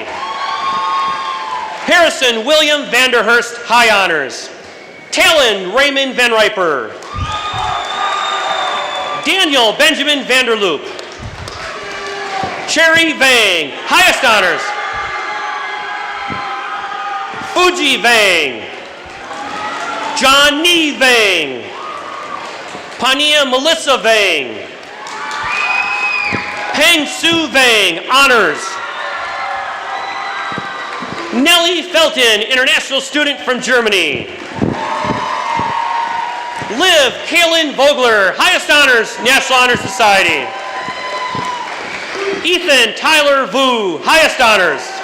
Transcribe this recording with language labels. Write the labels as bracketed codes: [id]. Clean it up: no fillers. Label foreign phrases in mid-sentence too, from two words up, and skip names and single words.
[en] Harrison William Vanderhurst, high honors. Talon Raymond Van Riper. Daniel Benjamin Vanderloop. Cherry Vang, highest honors. Fuji Vang. John Nee Vang. Pania Melissa Vang. Peng Su Vang, honors. Nellie Felton, international student from Germany. Liv Kaylin Vogler, highest honors, National Honor Society. Ethan Tyler Vu, highest honors.